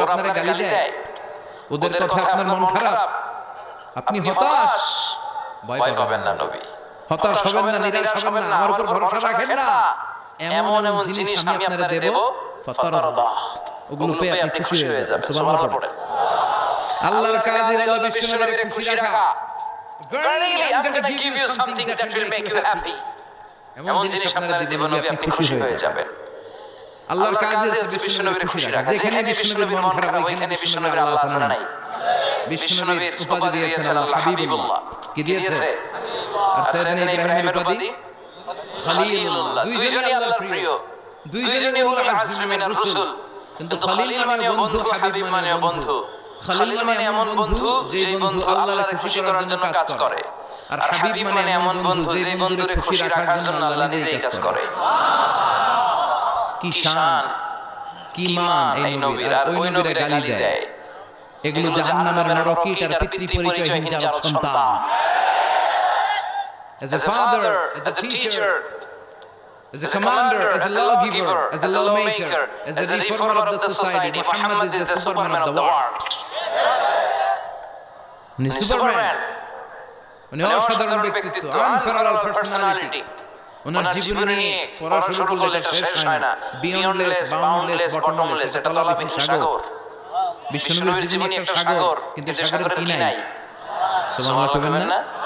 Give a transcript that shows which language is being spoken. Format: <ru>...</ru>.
<bn>ওরা আপনারে গালি দেয়, ওদের কথা আপনার মন খারাপ, আপনি হতাশ, ভয় পাবেন না নবী, হতাশ হবেন না, নিরাশ হবেন না, আমার উপর ভরসা রাখেন না। এমন এমন জিনিস আমি আপনাদের দেব, ফাতারদা, ওগুলো পেয়ে আপনি খুশি হয়ে যাবেন। সুবহানাল্লাহ পড়েন। আল্লাহর কাজই হলো বিশ্বনবীকে খুশি রাখা।</bn> <en>Verily I'm going to give you something that will make you happy.</en> <bn>এমন জিনিস আপনারা দেব নবী, আপনি খুশি হয়ে যাবেন। আল্লাহর কাজই হচ্ছে বিশ্বনবীকে খুশি রাখা। যেখানে বিশ্বনবীর মন খারাপ, ওইখানে বিশ্বনবীর আল্লাহ আসে নাই। বিশ্বনবীর উপাধি দিয়েছেন আল্লাহ হাবিবুল্লাহ। কি দিয়েছে? আর সাইয়েদনা ইব্রাহিমের উপাধি খলিলুল্লাহ। দুইজনই আল্লাহর প্রিয়, দুইজনই</bn> <ar>উলুল আজমি মিনার রাসূল।</ar> <bn>কিন্তু খলিল মানে বন্ধু, হাবিব মানে বন্ধু। খলিল মানে এমন বন্ধু যে বন্ধু আল্লাহকে খুশি করার জন্য কাজ করে, আর হাবিব মানে এমন বন্ধু যে বন্ধুকে খুশি রাখার জন্য আল্লাহ নিজেই কাজ করে। কি শান, কি মান এই নবীর, আর ওই নবীরে গালি দেয়। এগুলো জাহান্নামের নরকী, তার পিতৃ পরিচয়হীন জাত সন্তান।</bn> <en>As a father, as a teacher, as a commander, as a lawgiver, as a lawmaker, as a reformer of the society, Muhammad is the Superman of the world.</en> <bn>উনি সুপারম্যান, উনি অসাধারণ ব্যক্তিত্ব,</bn> <en>Unparallel personality.</en> <bn>ওনার জীবনী নিয়ে পড়া শুরু করলে শেষ হয় না।</bn> <en>beyondless, boundless, bottomless,</en> <bn>এটা তলাবিহীন সাগর। বিশ্বনবীর জীবনী একটা সাগর, কিন্তু সাগরের কি নাই? সুবহানাল্লাহ কইবেন না?</bn>